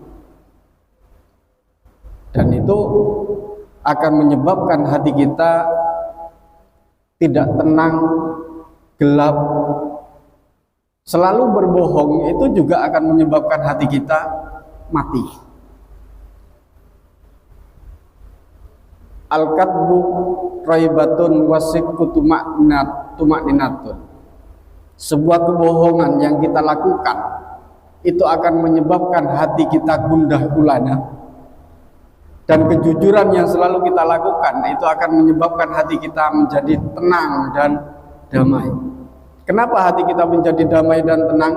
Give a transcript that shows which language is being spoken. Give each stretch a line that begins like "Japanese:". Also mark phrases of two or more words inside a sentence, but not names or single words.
Indonesian: Dan itu akan menyebabkan hati kita tidak tenang, gelap. Selalu berbohong itu juga akan menyebabkan hati kita mati.
Arabic: الكذب ريبة والصدق طمأنينة.
Indonesian: Sebuah kebohongan yang kita lakukan itu akan menyebabkan hati kita gundah gulana, dan kejujuran yang selalu kita lakukan itu akan menyebabkan hati kita menjadi tenang dan damai. Kenapa hati kita menjadi damai dan tenang?